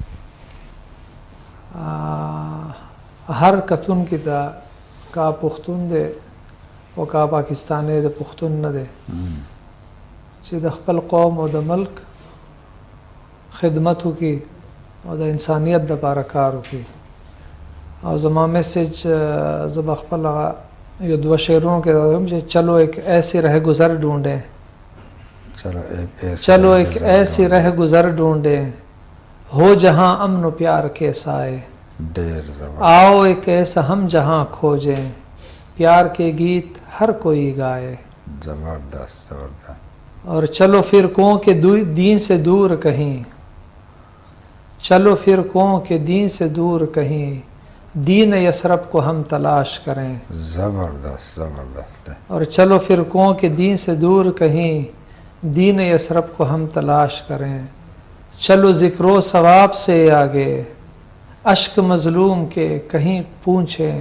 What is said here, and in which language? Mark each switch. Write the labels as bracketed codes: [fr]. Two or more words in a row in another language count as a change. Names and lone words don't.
[ps] هر کتونکي ته کا پښتون دی او کا پاکستانی د پښتون نه دی چې د خپل قوم او د ملک خدمت وکړي او د انسانیت دپاره کار وکړي او زما میسج زه به خپل یو دوه شعرونو کې وایم چې [ur] چلو ایک ایسی رہ گزر ڈھونڈیں چلو ایک ایسی رہ گزر ڈھونڈیں ہو جہاں امن و پیار کے سائے آؤ ایک ایسا ہم جہاں کھوجیں پیار کے گیت ہر کوئی گائے زبردست اور چلو فرقوں کے دین سے دور کہیں چلو فرقوں کے دین سے دور کہیں دین یثرب کو ہم تلاش کریں. زبردست زبردست. اور چلو فرقوں کے دین سے دور کہیں دین یثرب کو ہم تلاش کریں. چلو ذکر و ثواب سے آگے اشک مظلوم کے کہیں پوچھیں.